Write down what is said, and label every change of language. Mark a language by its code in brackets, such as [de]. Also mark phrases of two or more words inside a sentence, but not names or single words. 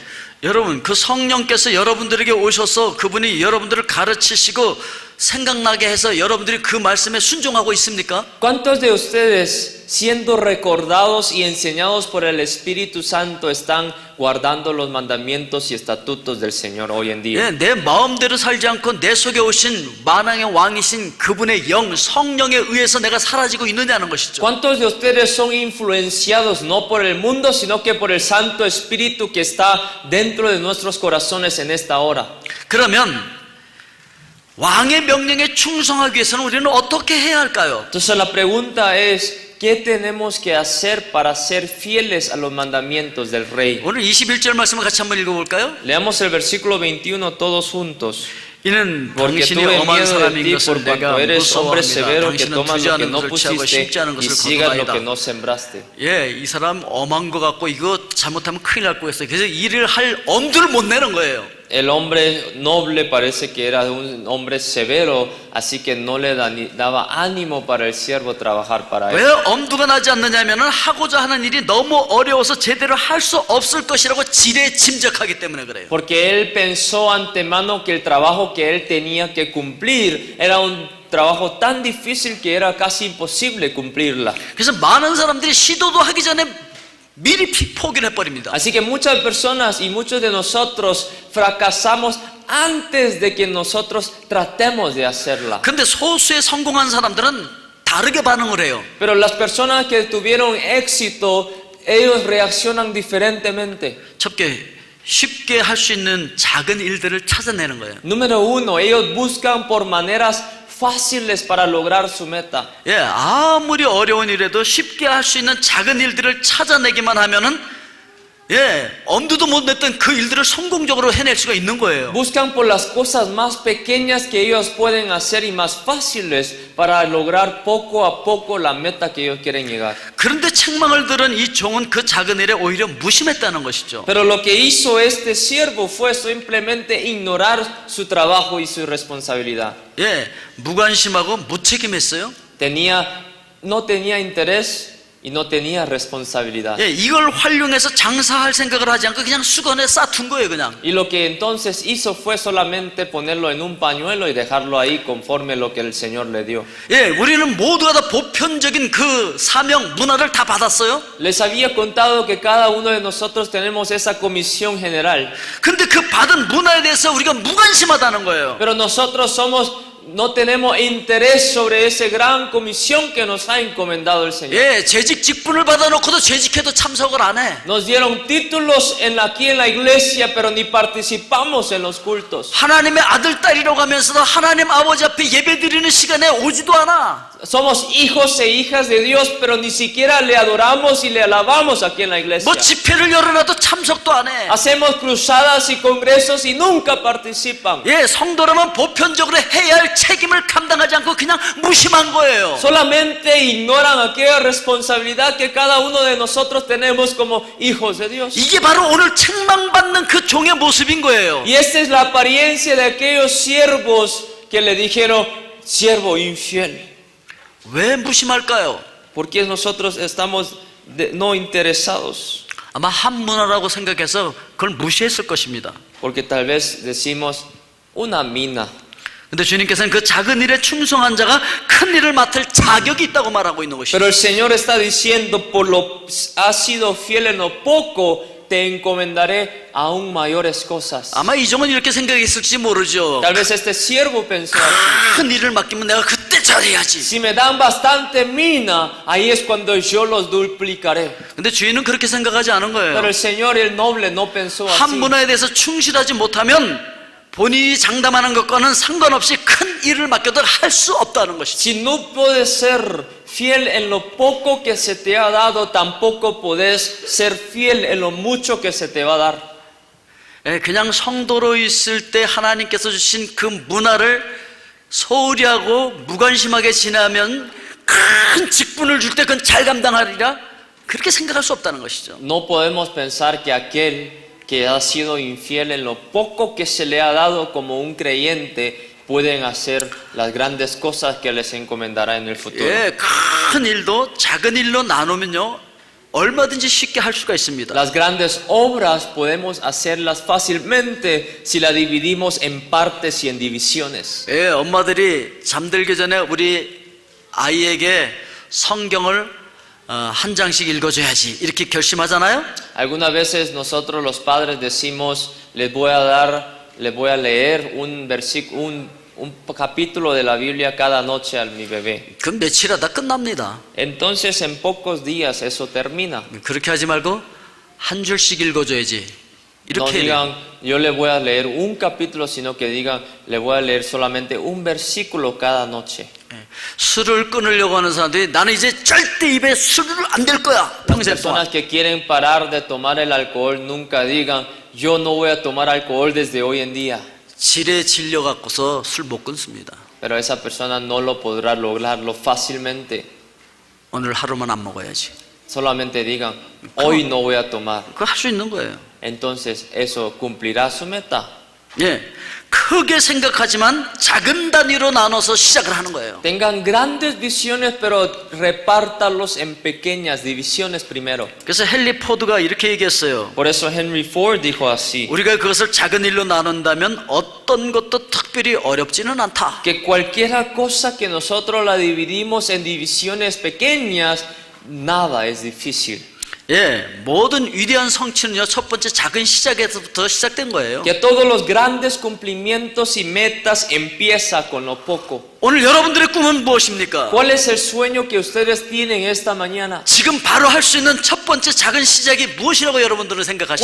[ko] 여러분, 그 성령께서 여러분들에게 오셔서 그분이 여러분들을 가르치시고 생각나게 해서 여러분들이 그 말씀에 순종하고 있습니까? [es] ¿Cuántos de ustedes, siendo recordados y enseñados por el Espíritu Santo, están guardando los mandamientos y estatutos del Señor hoy en día? [ko] 예, 내 마음대로 살지 않고 내 속에 오신 만왕의 왕이신 그분의 영, 성령에 의해서 내가 사라지고 있느냐는 것이죠. [es] ¿Cuántos de ustedes son influenciados no por el mundo, sino que por el Santo Espíritu que está dentro de nuestros corazones en esta hora? [ko] 그러면 왕의 명령에 충성하기 위해서는 우리는 어떻게 해야 할까요? [es] Entonces la pregunta es, ¿qué tenemos que hacer para ser fieles a los mandamientos del Rey? [ko] 오늘 21절 말씀을 같이 한번 읽어볼까요? [es] Leamos el versículo 21 todos juntos. [ko] 이는 [es] Porque [ko] 당신이 [es] tuve [ko] 엄한 [es] miedo de [ko] 사람인 [es] ti [ko] 것을 [es] por [ko] 내가 [es] cuanto eres hombre [ko] 무서워합니다. [es] severo que [ko] 당신은 [es] tomas lo que [ko] 투자하는 [es] no [ko] 것을 취하고 [es] pusiste [ko] 심지 않은 [es] y [ko] 것을 [es] sigas lo que [ko] 거두나이다. [es] no sembraste. [ko] 예, 이 사람 엄한 것 같고 이거 잘못하면 큰일 날 뻔했어요. 그래서 일을 할 엄두를 못 내는 거예요. [es] El hombre noble parece que era un hombre severo, así que no le daba ánimo para el siervo trabajar para [ko] 왜 [es] él. [ko] 엄두가 나지 않느냐면은 하고자 하는 일이 너무 어려워서 제대로 할 수 없을 것이라고 지레짐작하기 때문에 그래요. [es] Porque él pensó antemano que el trabajo que él tenía que cumplir era un trabajo tan difícil que era casi imposible cumplirla. [ko] 그래서 많은 사람들이 시도도 하기 전에 미리 포기를 해버립니다. [es] Así que muchas personas y muchos de nosotros fracasamos antes de que nosotros tratemos de hacerla. [ko] 근데 소수의 성공한 사람들은 다르게 반응을 해요. [es] Pero las personas que tuvieron éxito, ellos reaccionan diferentemente. [ko] 첫째, 쉽게 할 수 있는 작은 일들을 찾아내는 거예요. [es] Número uno, ellos buscan por maneras fáciles para lograr su meta. [ko] 예, 아무리 어려운 일에도 쉽게 할 수 있는 작은 일들을 찾아내기만 하면은 예, 엄두도 못 냈던 그 일들을 성공적으로 해낼 수가 있는 거예요. [es] Buscan por las cosas más pequeñas que ellos pueden hacer y más fáciles para lograr poco a poco la meta que ellos quieren llegar. [ko] 그런데 책망을 들은 이 종은 그 작은 일에 오히려 무심했다는 것이죠. [es] Pero lo que hizo este siervo fue simplemente ignorar su trabajo y su responsabilidad. [ko] 예, 무관심하고 무책임했어요. [es] No tenía interés y no tenía responsabilidad. [ko] 예, 이걸 활용해서 장사할 생각을 하지 않고 그냥 수건에 싸둔 거예요, 그냥. [es] Y lo que entonces hizo fue solamente ponerlo en un pañuelo y dejarlo ahí conforme lo que el Señor le dio. [ko] 예, 우리는 모두가 다 보편적인 그 사명 문화를 다 받았어요. [es] Les había contado que cada uno de nosotros tenemos esa comisión general. [ko] 근데 그 받은 문화에 대해서 우리가 무관심하다는 거예요. [es] Pero nosotros no tenemos interés sobre esa gran comisión que nos ha encomendado el Señor. [ko] 예, 재직 직분을 받아놓고도 재직해도 참석을 안 해. [es] Nos dieron títulos aquí en la iglesia, pero ni participamos en los cultos. [ko] 하나님의 아들, 딸이라고 하면서도 하나님 아버지 앞에 예배드리는 시간에 오지도 않아. [es] Somos hijos e hijas de Dios, pero ni siquiera le adoramos y le alabamos aquí en la iglesia. [ko] 뭐 집회를 열어놔도 참석도 안 해. [es] Hacemos cruzadas y congresos y nunca participan. [ko] 예, 성도라면 보편적으로 해야 할 책임을 감당하지 않고 그냥 무심한 거예요. [es] Solamente ignoran aquella responsabilidad que cada uno de nosotros tenemos como hijos de Dios. [ko] 이게 바로 오늘 책망받는 그 종의 모습인 거예요. [es] Y esta es la apariencia de aquellos siervos que le dijeron, siervo infiel. [ko] 왜 무심할까요? [es] Porque nosotros estamos no interesados. [ko] 아마 한 문화라고 생각해서 그걸 무시했을 것입니다. [es] Porque tal vez decimos una mina. [ko] 근데 주님께서는 그 작은 일에 충성한 자가 큰 일을 맡을 자격이 있다고 말하고 있는 것이죠. [es] Pero el Señor está diciendo, por lo has sido fiel en lo poco, te encomendaré aún mayores cosas. [ko] 아마 이 종은 이렇게 생각했을지 모르죠. [es] Tal vez este siervo pensó así. [ko] 큰 일을 맡기면 내가 그때 잘해야지. [es] Si me dan bastante mina, ahí es cuando yo los duplicaré. [ko] 근데 주인은 그렇게 생각하지 않은 [es] Pero [ko] 거예요. [es] el Señor, el noble, no pensó [ko] 한 [es] así. [ko] 문화에 대해서 충실하지 못하면 본인이 장담하는 것과는 상관없이 큰 일을 맡겨도 할 수 없다는 것이죠. [es] Si no puedes ser fiel en lo poco que se te ha dado, tampoco puedes ser fiel en lo mucho que se te va a dar. [ko] 그냥 성도로 있을 때 하나님께서 주신 그 문화를 소홀히 하고 무관심하게 지나면 큰 직분을 줄 때 그건 잘 감당하리라 그렇게 생각할 수 없다는 것이죠. [es] No podemos pensar que aquel que ha sido infiel en lo poco que se le ha dado como un creyente pueden hacer las grandes cosas que les encomendará en el futuro. [ko] 예, 큰 일도 작은 일로 나누면요 얼마든지 쉽게 할 수가 있습니다. [es] Las grandes obras podemos hacerlas fácilmente si las dividimos en partes y en divisiones. [ko] 예, 엄마들이 잠들기 전에 우리 아이에게 성경을 한 장씩 읽어줘야지 이렇게 결심하잖아요. [es] Algunas veces nosotros los padres decimos, les voy a leer un capítulo de la Biblia cada noche a mi bebé. [ko] 그 며칠 하다 끝납니다. [es] Entonces en pocos días eso termina. [ko] 그렇게 하지 말고 한 줄씩 읽어줘야지. [es] No [ko] 이렇게 [es] digan, yo le voy a leer un capítulo, sino que digan, le voy a leer solamente un versículo cada noche. [ko] 술을 끊으려고 하는 사람들이 나는 이제 절대 입에 술을 안 댈 거야. 평생 동안. [es] Personas que quieren parar de tomar el alcohol nunca digan, yo no voy a tomar alcohol desde hoy en día. [ko] 질에 질려 갖고서 술 못 끊습니다. [es] Pero esa persona no lo podrá lograrlo fácilmente. [ko] 오늘 하루만 안 먹어야지. [es] Solamente digan, hoy no voy a tomar. [ko] 그거 할 수 있는 거예요. [es] Entonces eso cumplirá su meta. [ko] 예, 크게 생각하지만 작은 단위로 나눠서 시작을 하는 거예요. [es] Tengan grandes visiones, pero repártalos en pequeñas divisiones primero. [ko] 그래서 헨리 포드가 이렇게 얘기했어요. [es] Por eso Henry Ford dijo así, [ko] 우리가 그것을 작은 일로 나눈다면 어떤 것도 특별히 어렵지는 않다. [es] que cualquier cosa que nosotros la dividimos en divisiones pequeñas, nada es difícil. [ko] 예, 모든 위대한 성취는요 첫 번째 작은 시작에서부터 시작된 거예요. [es] Que todos los grandes cumplimientos y metas empieza con lo poco. [ko] 오늘 여러분들의 꿈은 무엇입니까? [es] ¿Cuál es el sueño que ustedes tienen esta mañana? [ko] 지금 바로 할 수 있는 첫 번째 작은 시작이 무엇이라고 여러분들은 생각하십니까?